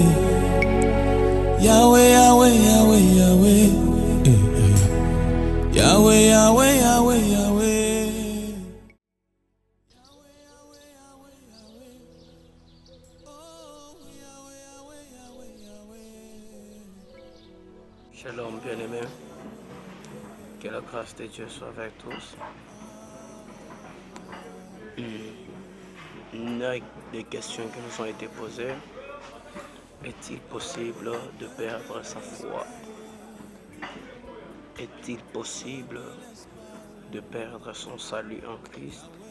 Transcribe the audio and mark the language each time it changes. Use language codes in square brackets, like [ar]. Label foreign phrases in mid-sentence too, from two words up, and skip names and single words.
[fr] Yahweh, Yahweh, Yahweh, Yahweh. Yahweh, Yahweh, Yahweh, Yahweh. Shalom bien-aimés, que la grâce de Dieu soit avec tous. Une des questions qui nous ont été posées: est-il possible de perdre sa foi? Est-il possible de perdre son salut en Christ?